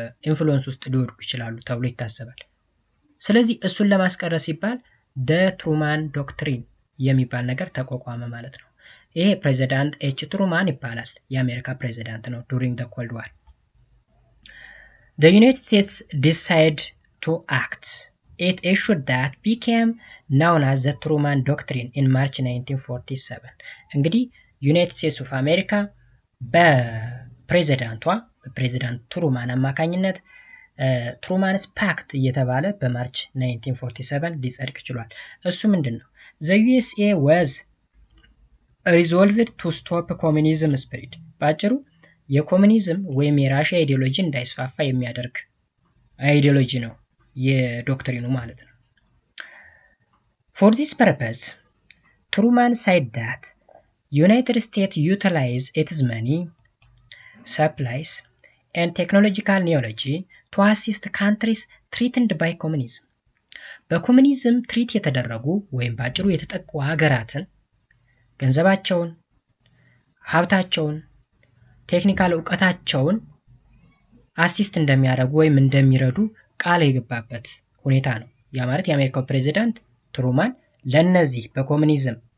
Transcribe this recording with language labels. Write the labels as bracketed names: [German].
[Amharic] ኢንፍሉዌንስ ውስጥ ሊወድቁ ይችላሉ ተብሎ ይታሰባል። ስለዚህ እሱን ለማስቀረት ሲባል ትሩማን ዶክትሪን የሚባል ነገር ተቋቋመ ማለት ነው። ይሄ ፕሬዚዳንት ኤች ትሩማን ይባላል። የአሜሪካ ፕሬዚዳንት ነው [English] during the Cold War. The United States decided to act. It issued that became known as the Truman Doctrine in March 1947. [Amharic] እንግዲህ ዩናይትድ ስቴትስ ኦፍ አሜሪካ በፕሬዚዳንት ትሩማን አማካኝነት ትሩማንስ ፓክት እየተባለ በማርች 1947 ሊጸድቅ ችሏል። እሱ ምንድነው? [English] The USA was resolved to stop communism spread. [Amharic] ባጭሩ የኮሙኒዝም ወይም የራሽያ አይዲዮሎጂ እንዳይስፋፋ የሚያደርግ አይዲዮሎጂ ነው የዶክትሪኑ ማለት ነው። [English] For this purpose, Truman said that United States utilize its money, supplies, and technological knowledge to assist countries threatened by communism. [Amharic] በኮሙኒዝም ትሪት የተደረጉ ወይም ባጭሩ የተጠቁ ሀገራትን ገንዘባቸውን፣ ሀብታቸውን፣ ቴክኒካል ዕውቀታቸውን አሲስት እንደሚያደርጉ ወይም እንደሚረዱ ቃል የገባበት ሁኔታ ነው። ያ ማለት የአሜሪካው ፕሬዚዳንት ትሩማን ለነዚህ በኮሙኒዝም